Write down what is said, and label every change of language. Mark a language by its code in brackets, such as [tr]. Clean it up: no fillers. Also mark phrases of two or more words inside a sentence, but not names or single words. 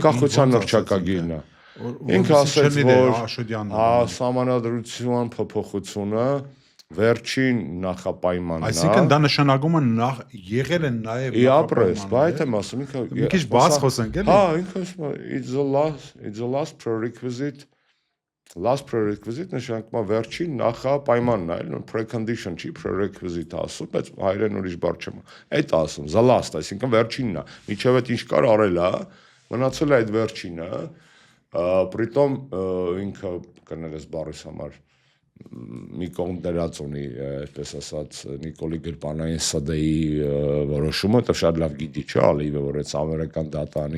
[hy] անկախության հռչակագիրն է։ Ինքը ասաց, որ սահմանադրության փոփոխությունը վերջին նախապայմանն է։ Այսինքն դա նշանակում է նախ եղել են նաև նախապայմաններ։ Բայց եմ ասում, ինքը մի քիչ բաց խոսենք էլի։ Հա, ինքը ասում է [en] it's the last prerequisite [hy] նշանակում է վերջին նախապայմանն է, այլ precondition չի, prerequisite ասում, բայց հայերեն ուրիշ բառ չեմ։ Այդ ասում, [en] the last, [hy] այսինքն վերջինն է։ Միջև այդ ինչ կար արել է, մնացել է այդ վերջինը, պրիտոմ ինքը կներես բառիս համար մի կողմ դրած ունի, այսպես ասած, Նիկոլի գրպանային ՍԴ-ի որոշումը, դա շատ լավ գիտի, չէ՞, Ալիևը, որ այդ ամերիկյան դատանի